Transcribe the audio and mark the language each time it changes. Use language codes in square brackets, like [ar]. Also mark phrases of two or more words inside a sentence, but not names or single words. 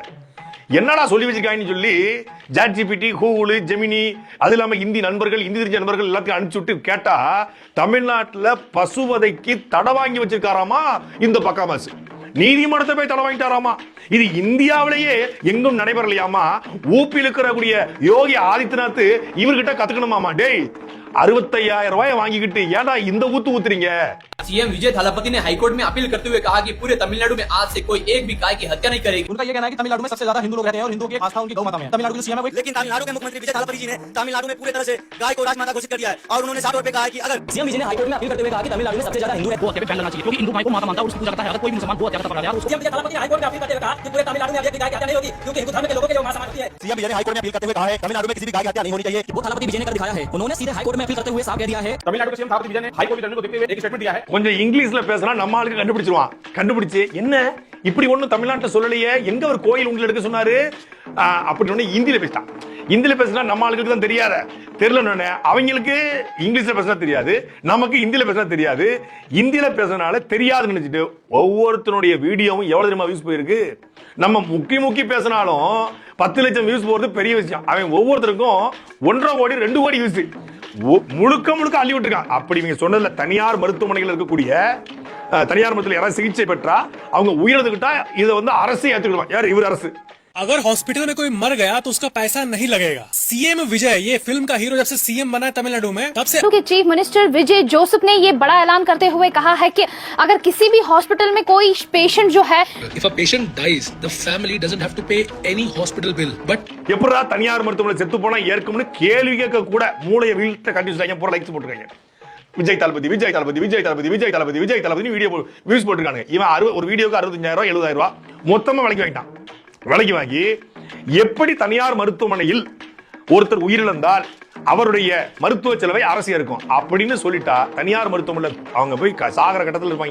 [ta] என்னடா சொல்லி வச்சிருக்காங்கன்னு சொல்லி ஜாட்ஜிபிடி, கூகுள், ஜெமினி, அது இல்லாம இந்தி நண்பர்கள், இந்தி தெரிஞ்ச நண்பர்கள் எல்லாத்தையும் அனுப்பிச்சு விட்டு கேட்டா தமிழ்நாட்டுல பசுவதைக்கு தடை வாங்கி வச்சிருக்காராமா இந்த பக்காமாசு. நீதிமன்றத்தை போய் தடை வாங்கிட்டாராமா. இது இந்தியாவிலேயே எங்கும் நடைபெறலையாமா. ஊப்பில் இருக்கக்கூடிய யோகி ஆதித்யநாத் இவர்கிட்ட கத்துக்கணுமாமா. டேய் 65,000 ரூபாய் வாங்கிக்கிட்டு ஏன்டா இந்த ஊத்து ஊத்துறீங்க? [hi] सीएम विजय थालापति ने हाईकोर्ट में अपील करते हुए कहा कि पूरे तमिलनाडु में आज से कोई एक भी गाय की हत्या नहीं करेगी। उनका ये कहना है कि तमिलनाडु में सबसे ज्यादा हिंदू लोग रहते हैं और हिंदुओं की आस्था उनकी गौ माता में है। तमिलनाडु के सीएम है, लेकिन तमिलनाडु के मुख्यमंत्री विजय थालापति जी ने तमिलनाडु में पूरी तरह से गाय को राजमाता घोषित कर दिया है और उन्होंने साफ तौर पे कहा है कि अगर सीएम विजय ने हाईकोर्ट में अपील करते हुए कहा कि तमिलनाडु में सबसे ज्यादा हिंदू है, वो हत्या पे बैन लगना चाहिए क्योंकि हिंदू माई को माता मानता है और उसकी पूजा करता है। अगर कोई मुसलमान गो हत्या करता पकड़ा गया, सीएम विजय थालापति ने हाईकोर्ट में अपील करते हुए कहा कि पूरे तमिलनाडु में अब गाय की हत्या नहीं होगी क्योंकि हिंदू धर्म के लोगों के लिए मां समान होती है। सीएम विजय ने हाईकोर्ट में अपील करते हुए कहा है तमिलनाडु में किसी भी गाय की हत्या नहीं होनी चाहिए। वो थालापति विजय ने कर दिखाया है। उन्होंने सीधे हाईकोर्ट में अपील करते हुए साफ कह दिया है। तमिलनाडु के सीएम थालापति विजय ने हाईकोर्ट के को देखते हुए एक स्टेटमेंट दिया है। [ta] கொஞ்சம் இங்கிலீஷ்ல பேசினா நம்ம ஆளுக்கு கண்டுபிடிச்சிருவான். கண்டுபிடிச்சு என்ன இப்படி ஒண்ணும் தமிழ்நாட்டுல சொல்லலையே, எங்க ஒரு கோயில் உங்களை எடுக்க சொன்னாரு அப்படி ஒண்ணு இந்தியில பேசிட்டான். இந்தியில பேசினா நம்ம ஆளுக்கு தான் தெரியாத தெரியல. அவங்களுக்கு இங்கிலீஷ்ல பேசினா தெரியாது, நமக்கு இந்தியில பேசினா தெரியாது. இந்தியில பேசினால தெரியாதுன்னு நினைச்சிட்டு ஒவ்வொருத்தனுடைய வீடியோவும் எவ்வளவு தெரியுமா வியூஸ் போயிருக்கு. நம்ம முக்கி பேசினாலும் 10 லட்சம் வியூஸ் போறது பெரிய விஷயம். அவன் ஒவ்வொருத்தருக்கும் 1.5 கோடி 2 கோடி வியூஸ் முழுக்க அள்ளி விட்டுருக்கான். அப்படி நீங்க சொன்னதுல தனியார் மருத்துவமனைகள் இருக்கக்கூடிய தனியார் மருத்துவத்தில் யாராவது சிகிச்சை பெற்றா அவங்க உயிரிழந்துக்கிட்டா இதை வந்து அரசு ஏற்றுக்கிடுவான். யார் இவர் அரசு. [hi] अगर हॉस्पिटल में कोई मर गया तो उसका पैसा नहीं लगेगा। सीएम विजय ये फिल्म का हीरो जब से सीएम बना है तमिलनाडु में तब से के [en] chief minister [hi] विजय जोसेफ ने ये बड़ा ऐलान करते हुए कहा है कि अगर किसी भी हॉस्पिटल में कोई पेशेंट जो है, [en] if a patient dies the family doesn't have to pay any hospital bill but [ta] எப்படா தனியார் மருத்துவமனை செத்து போனா ஏற்கும்னு கேள்வி கேட்க கூட மூளையை வீழ்த்த கண்டிப்பாங்க. போற லைக்ஸ் போட்டுருக்காங்க. விஜய் தளபதி, விஜய் தளபதி, விஜய் தளபதி, விஜய் தளபதி, விஜய் தளபதி [en] video views [ta] போட்டுருக்காங்க. இவன் ஒரு வீடியோக்கு 65,000 70,000 மொத்தமா விலைக்கு வாங்கிட்டான். விலைக்கு வாங்கி எப்படி தனியார் மருத்துவமனையில் ஒருத்தர் உயிரிழந்தால் அவருடைய மருத்துவ செலவை அரசு இருக்கும் அப்படின்னு சொல்லிட்டா தனியார் மருத்துவமனை அவங்க போய் சாகர கட்டத்தில் இருப்பாங்க.